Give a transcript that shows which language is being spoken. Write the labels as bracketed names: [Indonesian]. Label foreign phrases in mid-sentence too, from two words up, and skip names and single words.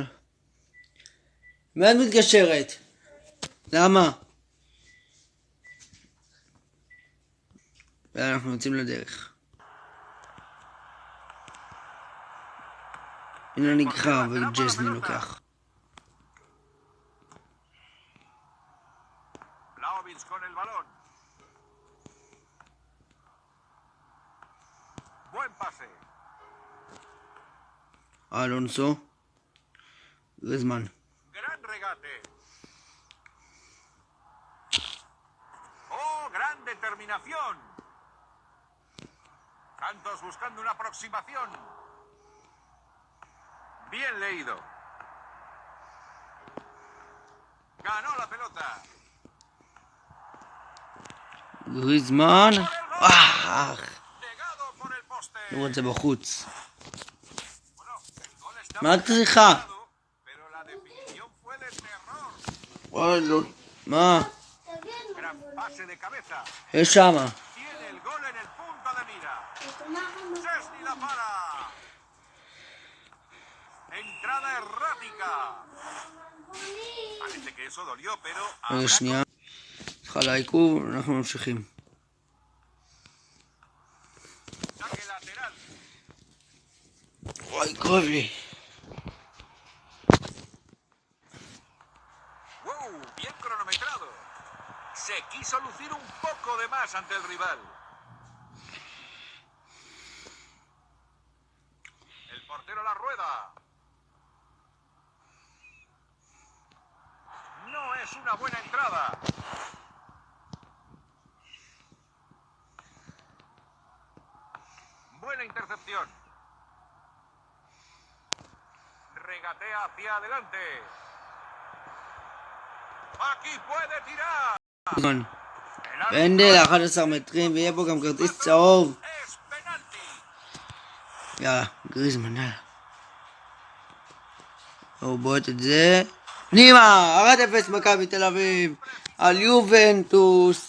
[Hebrew] מאוד מתקשרת. למה? ואנחנו יוצאים לדרך. הנה נגחה וג'סני לוקח. [Spanish] Con el balón. Buen pase. Alonso. Griezmann. Gran regate. Oh, gran determinación. Santos buscando una aproximación. Bien leído. Ganó la pelota. [Hebrew] גריזמן, לראות את זה בחוץ. מה את צריכה? מה? יש שמה. רגע שנייה. צריכה לעיכוב, אנחנו ממשיכים. וואי, כואב לי. [Spanish] Bien cronometrado. Se quiso lucir un poco de más ante el rival. El portero la rueda. No es una buena entrada. Buena intercepción. Regatea hacia adelante. Aquí puede tirar. [Hebrew] פנדל 11 מטרים, ויהיה פה גם כרטיס צהוב. יאללה, גריזמן, יאללה. הוא בועט את זה. נימה, 1-0 מכבי תל אביב. על יובנטוס.